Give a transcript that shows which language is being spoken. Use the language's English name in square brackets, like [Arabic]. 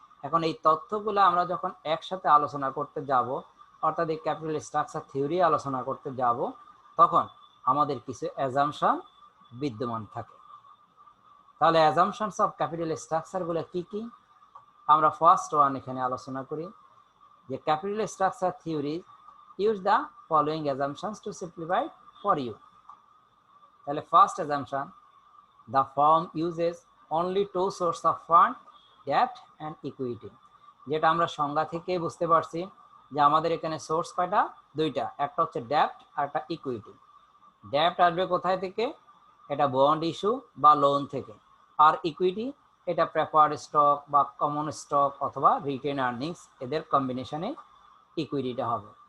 [Bangla] এখন এই তথ্যগুলো আমরা যখন একসাথে আলোচনা করতে যাব, অর্থাৎ এই ক্যাপিটাল স্ট্রাকচার থিওরি আলোচনা করতে যাব, তখন আমাদের কিছু অ্যাজাম্পশন বিদ্যমান থাকে। তাহলে অ্যাজাম্পশনস অফ ক্যাপিটাল স্ট্রাকচারগুলো কি কি? আমরা ফার্স্ট ওয়ান এখানে আলোচনা করি যে capital structure theory [English] Use the following assumptions to simplify for you. [Bangla] তাহলে first assumption, [English] the firm uses only two sources of fund, debt and equity। [Bangla] যেটা আমরা সংজ্ঞা থেকে বুঝতে পারছি যে আমাদের এখানে সোর্স কয়টা? দুইটা, একটা হচ্ছে ডেট আর একটা ইকুইটি। ডেট আসবে কোথায় থেকে? এটা বন্ড ইস্যু বা লোন থেকে। আর ইকুইটি এটা প্রেফার্ড স্টক বা কমন স্টক অথবা রিটেন আর্নিংস, এদের কম্বিনেশনে ইকুইটিটা হবে।